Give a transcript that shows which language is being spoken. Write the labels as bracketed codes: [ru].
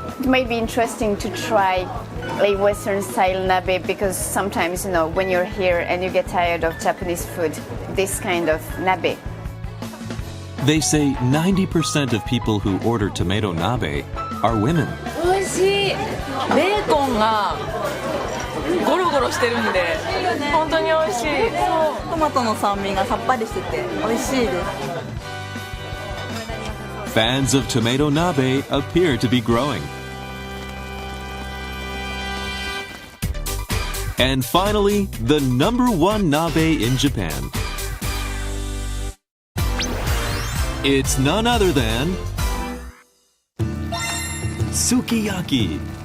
[en] It might be interesting to try a Western style nabe because sometimes, when you're here and you get tired of Japanese food, this kind of nabe. They say 90% of people who order tomato nabe are women. [ja] 美味しい。ベーコンがゴロゴロしてるんで本当に美味しい。トマトの酸味がさっぱりしてて美味しいです。 [en] Fans of tomato nabe appear to be growing. And finally, the number 1 nabe in Japan. It's none other than sukiyaki.